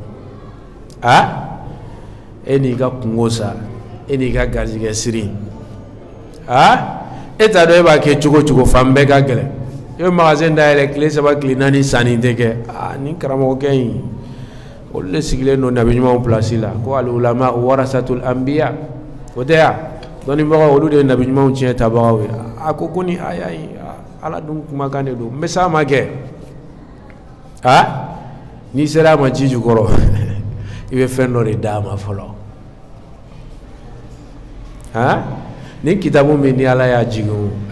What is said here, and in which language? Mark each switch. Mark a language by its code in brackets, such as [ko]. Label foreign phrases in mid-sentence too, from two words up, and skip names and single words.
[bm] e n'i ka kungo sa e n'i ka garijɛgɛ siri e t'a dɔn e b'a kɛ cogo cogo fan bɛɛ ka gɛlɛn e bɛ magasin dayɛlɛ tile 3 tile 4 sanni tɛ kɛ nin karamɔgɔkɛ in olu de sigilen don nabi ɲumanw place la ko [ar] العلماء ورثة الأنبياء [bm] o tɛ ya dɔnnibagaw olu de ye nabi ɲumanw tiɲɛ tabagaw ye a ko ko ni aya in ala dun kumakan de don n bɛ s'a ma kɛ n'i sera a ma ji jukɔrɔ i bɛ fɛn dɔ de d'a ma fɔlɔ ni kitabu min ni ala y'a jigin a